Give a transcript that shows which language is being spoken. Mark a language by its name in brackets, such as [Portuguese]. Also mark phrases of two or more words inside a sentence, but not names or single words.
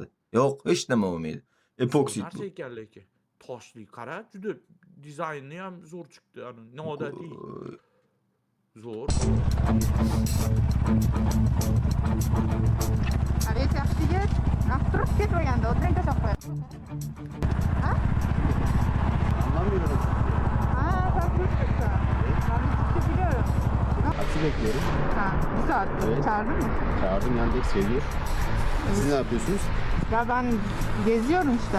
[Uzbek] Yo'q, hech nima bo'lmaydi. Epoksit bu. Narsa ekan lekin. Toshli qara, juda dizayni ham zo'r chiqdi. Ana noodatiy. Zo'r. Aviat yaxshiga turib ketmaganda o'tiring tashlab qo'ying. Ha? [Turkish] Anlamıyorum. Ha, [Uzbek] sen turibsan. [Turkish] Ben bir biliyorum. Taksi bekliyorum. Ha, bir saat. Evet. Çağırdın mı? Çağırdım, Yandex geliyor. Siz ne yapıyorsunuz? Ya ben geziyorum işte.